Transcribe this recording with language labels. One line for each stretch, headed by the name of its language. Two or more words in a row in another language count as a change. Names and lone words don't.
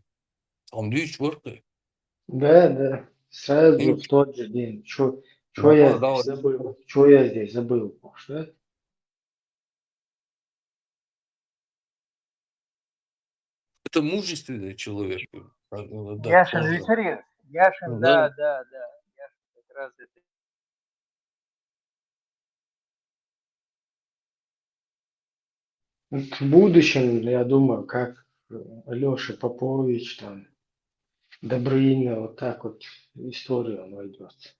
Russian: А он 2 4. Да, сразу в тот же день. Что я здесь забыл? Что я здесь забыл? Что? Это мужественный человек. Яшин ветерец. Яшин, да. Яшин как раз это. В будущем, я думаю, как Алеша Попович, там, Добрынина, вот так вот в историю он войдет.